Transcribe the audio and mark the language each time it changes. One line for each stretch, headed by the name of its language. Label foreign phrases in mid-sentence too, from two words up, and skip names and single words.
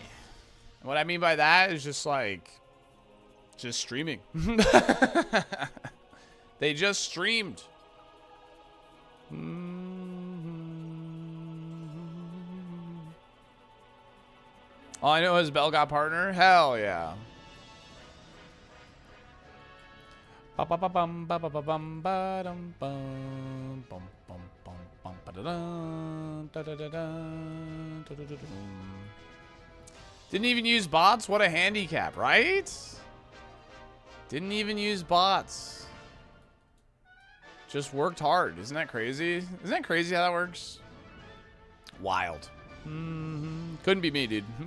English: And what I mean by that is just like streaming. They just streamed. All I know is Bell got partner. Hell yeah. Ba-ba-ba-bum, ba-ba-ba-bum, ba-dum, bum, bum, bum, bum, ba-da-dum. Didn't even use bots? What a handicap, right? Didn't even use bots. Just worked hard. Isn't that crazy? Isn't that crazy how that works? Wild. Couldn't be me, dude.